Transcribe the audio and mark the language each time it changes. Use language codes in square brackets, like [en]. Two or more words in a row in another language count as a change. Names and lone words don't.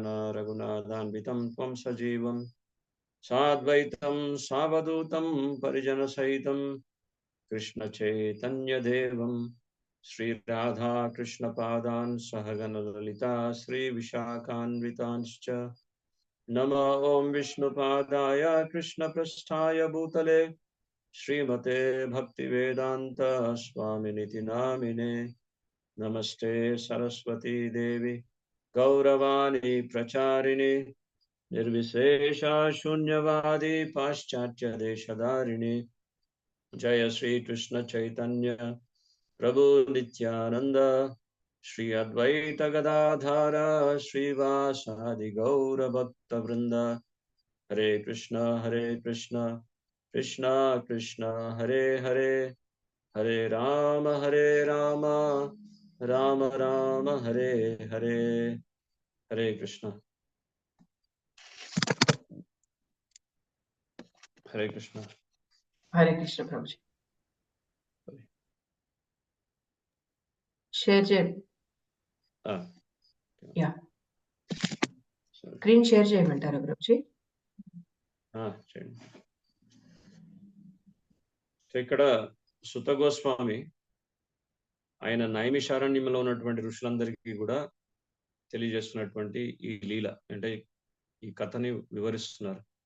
[sa] రఘునాథాన్వితం త్వం సజీవం సాద్వైతం సావధూతం పరిజన సహితం కృష్ణ చైతన్యదేవం శ్రీ రాధా కృష్ణ పాదాన్ సహగణ లలితా శ్రీ విశాఖాన్వితాంశ్చ नमो ओं विष्णुपादाय कृष्णपृष्ठाय भूतले श्रीमते भक्तिवेदांत स्वामिनिति नामिने। नमस्ते सरस्वती देवी गौरवाणी प्रचारिणे निर्विशेषा शून्यवादी पाश्चात्य देशधारिणे। जय श्री कृष्ण चैतन्य प्रभु नित्यानंद श्री अद्वैत गदाधर श्रीवासादि गौर भक्त वृंद। हरे कृष्ण कृष्ण कृष्ण हरे हरे, हरे राम राम राम हरे हरे। हरे कृष्ण। हरे कृष्ण। [te] హరే కృష్ణ ప్రభుజీ. షేర్ చేయండి. యా, [en] screen share [te] చేయమంటారా ప్రభుజీ? చేయండి. ఇక్కడ సుత గోస్వామి ఆయన నైమిషారణ్యంలో ఉన్నటువంటి ఋషులందరికీ కూడా తెలియజేస్తున్నటువంటి ఈ లీల అంటే ఈ కథని వివరిస్తున్నారు.